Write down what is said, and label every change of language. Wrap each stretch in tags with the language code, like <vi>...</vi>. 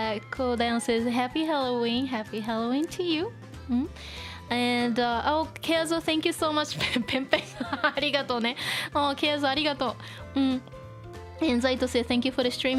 <en>Cool Down says happy Halloween to you. And Keazo, thank you so much.</en> <ja>ペンペンありがとうね。Keazo ありがとう。</ja> <en>And Zaito said thank you for the stream.</en>